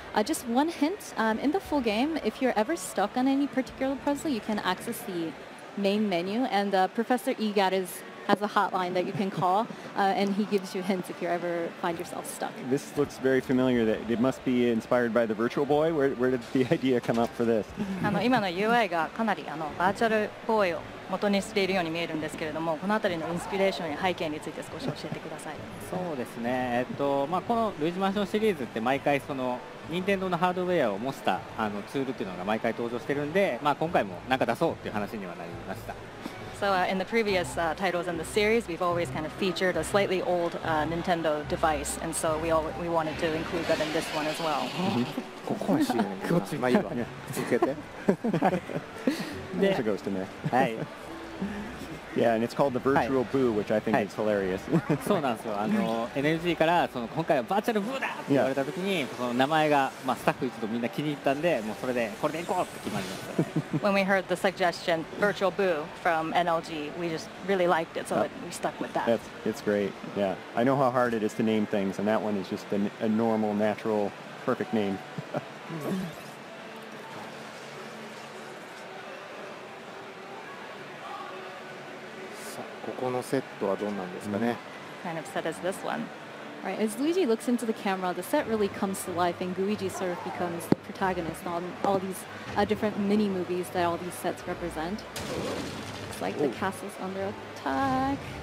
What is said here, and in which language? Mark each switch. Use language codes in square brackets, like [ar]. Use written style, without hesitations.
[en] Just one hint, in the full game, if you're ever stuck on any particular puzzle, you can access the main menu, and Professor EGAT has a hotline that you can call, and he gives you hints if you ever find yourself stuck. This looks very familiar. That it must be inspired by the Virtual Boy. Where did the idea come up for this? [ja] 今の UI がかなりバーチャルボーイを元にしているように見えるんですけれども、このあたりのインスピレーションや背景について少し教えてください。そうですね、このルイージマンションシリーズって毎回その任天堂のハードウェアを模したツールっていうのが毎回登場してるんで、今回も何か出そうっていう話にはなりました。 [en] So in the previous titles in the series, we've always kind of featured a slightly old Nintendo device, and so we wanted to include that in this one as well. [ja] ここは CM に。まあいいわ。続けて。 [en] There's a ghost in there. [ja] はい。 [en] Yeah, and it's called the Virtual Boo, which I think is hilarious. [ja] そうなんですよ。 NLG からその今回はバーチャルブーだって言われた時に、その名前がスタッフ一同みんな気に入ったんで、もうそれでこれでいこうって決まりましたね。 [en] When we heard the suggestion, Virtual Boo from NLG, we just really liked it, so we stuck with that. It's great. Yeah, I know how hard it is to name things, and that one is just a normal, natural, perfect name. [ja] ここのセットはどうなんですかね。 [en] Kind of set as this one. Right, as Luigi looks into the camera, the set really comes to life, and Luigi sort of becomes the protagonist on all these different mini movies that all these sets represent. Looks like the castle's under attack.